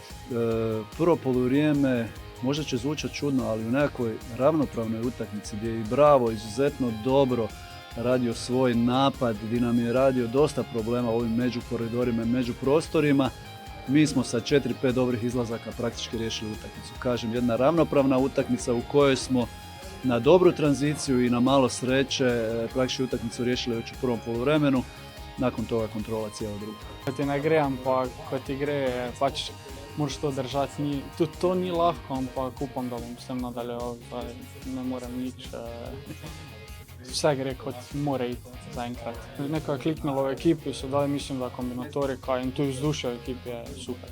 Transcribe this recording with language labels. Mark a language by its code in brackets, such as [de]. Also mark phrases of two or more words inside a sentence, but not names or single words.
[hr] prvo poluvrijeme možda će zvučati čudno, ali u nekakvoj ravnopravnoj utakmici gdje je i Bravo izuzetno dobro radio svoj napad, gdje nam je radio dosta problema u ovim međukoridorima i međuprostorima, mi smo sa 4-5 dobrih izlazaka praktički riješili utakmicu. Kažem, jedna ravnopravna utakmica u kojoj smo na dobru tranziciju i na malo sreće praktički utakmicu riješili već u prvom poluvremenu, nakon toga kontrola cijela druga. [sl] Ko ti ne gre, ampak ko ti gre, pač moraš to držati. Tudi to ni lahko, ampak upam, da bom s tem nadaljeval. Ne morem nič. Vse gre kot mora iti zaenkrat. Nekaj je kliknilo v ekipi, sedaj mislim, da kombinatorika in tudi vzdušje v ekipi je super.